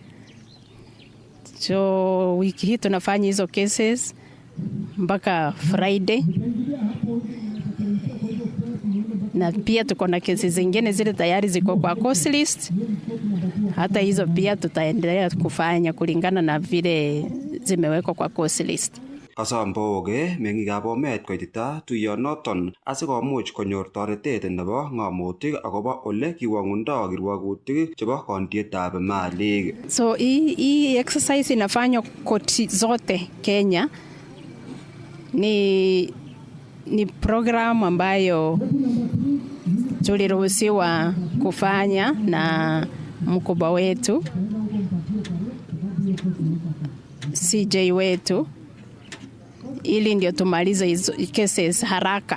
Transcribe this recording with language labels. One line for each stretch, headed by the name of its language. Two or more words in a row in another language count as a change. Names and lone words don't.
Swahili: So wiki hii tunafanya hizo cases mpaka Friday, na pia tuko na kesi zingine zile tayari ziko kwa
English: course list.
Swahili: Hata hizo pia tutaendelea kufanya kulingana na vile zimewekwa kwa
English: course list.
Kalenjin: Kasamboge mengikab Bomet koitita tuyonoton asikomuch konyor toretet nebo ng'amotik akobo ole kiwang'undo kirwagutik chebo kondietab malik.
Swahili: So hii exercise inafanywa koti zote Kenya. Ni program ambayo tuliruhusiwa kufanya na mkubwa wetu CJ wetu, ili ndio tumalize hizo cases haraka.